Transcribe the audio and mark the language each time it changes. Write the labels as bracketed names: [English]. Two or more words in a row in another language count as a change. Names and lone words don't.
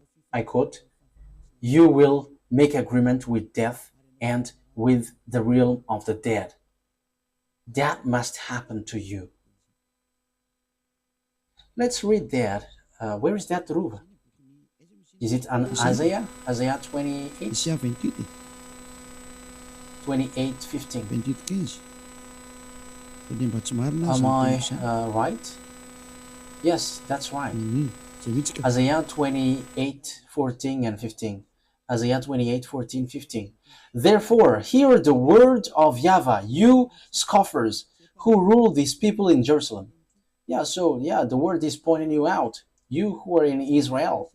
[English] I quote, you will make agreement with death and with the realm of the dead. That must happen to you. Let's read that. Where is that, Ruva? Is it on Isaiah? Isaiah 28? Isaia 28, 28, 15. [Malagasy] 28, 15. Dia mba tsy marina [English] Am I [Malagasy] izany. [English] right? Yes, that's right. [Malagasy] Zay mihitsy ka. [English] Isaiah 28, 14 and 15. Isaiah 28, 14, 15. Therefore, hear the word of YAHVAH, you scoffers who rule these people in Jerusalem. The word is pointing you out, you who are in Israel.